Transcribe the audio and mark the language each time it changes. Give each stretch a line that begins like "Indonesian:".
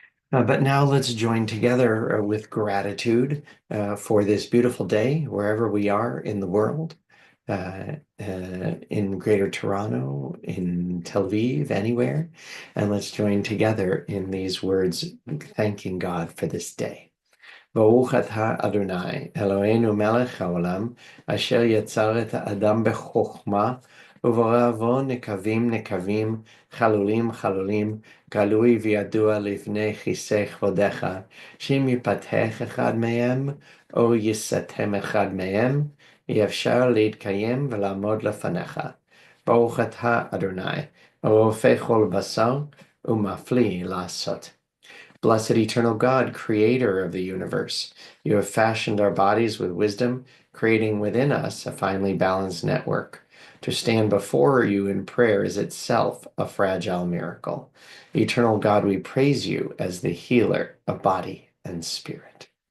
English: But now let's join together with gratitude for this beautiful day, wherever we are in the world, in Greater Toronto, in Tel Aviv, anywhere. And let's join together in these words, thanking God for this day.
Hebrew: Baruch atah Adonai, Eloheinu melech haolam, asher yetzar et ha'adam bechokma, וברא נקבים נקבים, חלולים חלולים, גלוי וידוע לפני כיסא כבודך, שאם ייפתח אחד מהם, או ייסתם אחד מהם, יהיה אפשר להתקיים ולעמוד לפניך. ברוך אתה אדוני, הרופא כל בשר, ומפליא לעשות.
English: Blessed eternal God, creator of the universe, you have fashioned our bodies with wisdom, creating within us a finely balanced network. To stand before you in prayer is itself a fragile miracle. Eternal God, we praise you as the healer of body and spirit.